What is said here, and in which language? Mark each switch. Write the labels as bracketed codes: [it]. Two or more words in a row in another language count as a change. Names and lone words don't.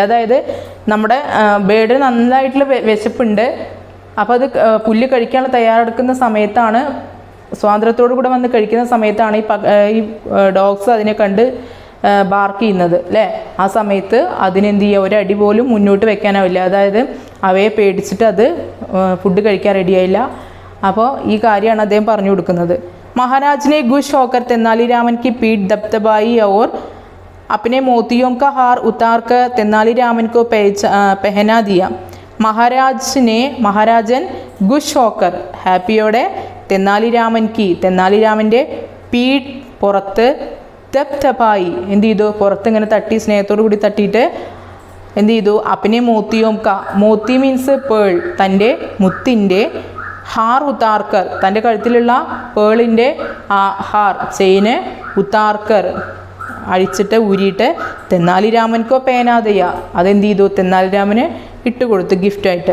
[ml] അതായത് നമ്മുടെ ബേഡിന് നന്നായിട്ടുള്ള വിശപ്പുണ്ട്, അപ്പോൾ അത് പുല്ല് കഴിക്കാനുള്ള തയ്യാറെടുക്കുന്ന സമയത്താണ്, സ്വാതന്ത്ര്യത്തോടു കൂടെ വന്ന് കഴിക്കുന്ന സമയത്താണ് ഈ ഡോഗ്സ് അതിനെ കണ്ട് ബാർക്ക് ചെയ്യുന്നത് അല്ലേ. ആ സമയത്ത് അതിനെന്ത് ചെയ്യുക, ഒരടി പോലും മുന്നോട്ട് വെക്കാനാവില്ല. അതായത് അവയെ പേടിച്ചിട്ട് അത് ഫുഡ് കഴിക്കാൻ റെഡിയായില്ല. അപ്പോൾ ഈ കാര്യമാണ് അദ്ദേഹം പറഞ്ഞു കൊടുക്കുന്നത്. [hi] महाराज ने खुश होकर തെനാലിരാമൻ की पीठ दबदबाई और अपने मोतियों का हार उतार कर तेनालीरामन को पहना दिया. [ml] മഹാരാജൻ [hi] खुश होकर [ml] ഹാപ്പിയോടെ, തെനാലിരാമൻ്റെ പീഠ് പുറത്ത്, ദബ്ദബായി എന്ത് ചെയ്തു, പുറത്ത് ഇങ്ങനെ തട്ടി, സ്നേഹത്തോടു കൂടി തട്ടിയിട്ട് എന്ത് ചെയ്തു, [hi] अपने मोती [en] means pearl [ml] തൻ്റെ മുത്തിൻ്റെ, [hi] हार उतारकर [ml] തൻ്റെ കഴുത്തിലുള്ള പേളിൻ്റെ ഹാർ ചെയിന് ഉത്താർക്കർ അഴിച്ചിട്ട് ഊരിയിട്ട് [hi] तेनालीरामन को पहना दिया [ml] അതെന്ത് ചെയ്തു തെന്നാലിരാമന് ഇട്ടുകൊടുത്തു ഗിഫ്റ്റായിട്ട്.